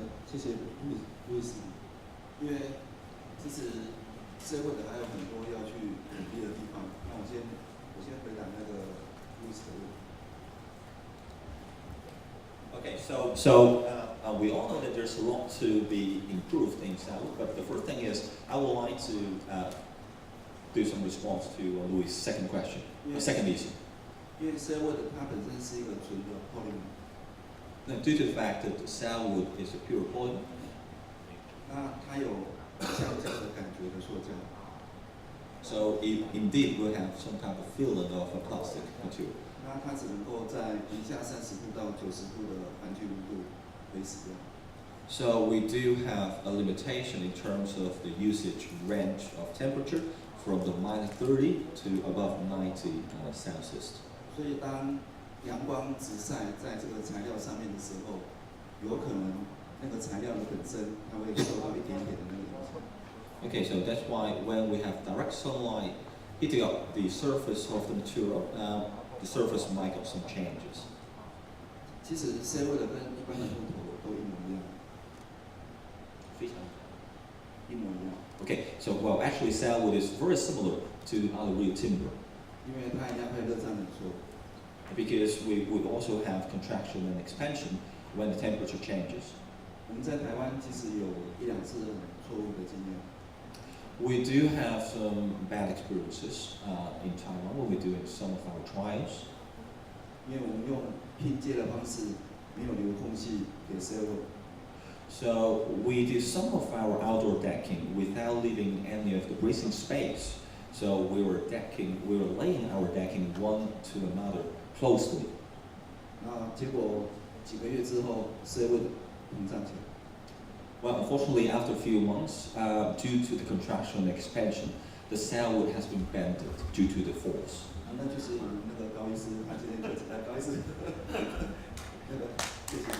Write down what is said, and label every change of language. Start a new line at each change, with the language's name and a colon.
Chinese: 谢谢路易斯，因为其实社会的还有很多要去努力的地方。那我先回答那个路易斯的问题。
English: Okay, so we all know that there's a lot to be improved in CELLwood, but the first thing is I would like to do some response to Louis' second question, second issue.
Chinese: 因为 CELLwood 它本身是一个纯的 polymer，
English: Now, due to the fact that CELLwood is a pure polymer,
Chinese: 它有橡胶的感觉的塑胶，
English: so it indeed will have some type of feeling of a plastic material.
Chinese: 那它只能够在零下30度到90度的环境温度可以使用。
English: So we do have a limitation in terms of the usage range of temperature from the -30 to above 90 Celsius.
Chinese: 所以当阳光直晒在这个材料上面的时候，有可能那个材料的本身它会受到一点点的那个影响。
English: Okay, so that's why when we have direct sunlight hitting up the surface of the material, the surface might have some changes.
Chinese: 其实 CELLwood 跟一般的木头都一模一样，一模一样，
English: Okay, so well, actually, CELLwood is very similar to other real timber
Chinese: 因为它一样会热胀冷缩。
English: because we would also have contraction and expansion when the temperature changes.
Chinese: 我们在台湾其实有一两次很错误的经验，
English: We do have some bad experiences in Taiwan when we do some of our trials.
Chinese: 因为我们用拼接的方式没有留空隙给 CELLwood，
English: So we do some of our outdoor decking without leaving any of the breathing space. So we were laying our decking one to another closely.
Chinese: 那结果几个月之后 CELLwood 膨胀起来，
English: Well, unfortunately, after a few months, due to the contraction and expansion, the CELLwood has been bended due to the force.
Chinese: 那就是我们那个高医师，他今天就来高医师，那个谢谢谢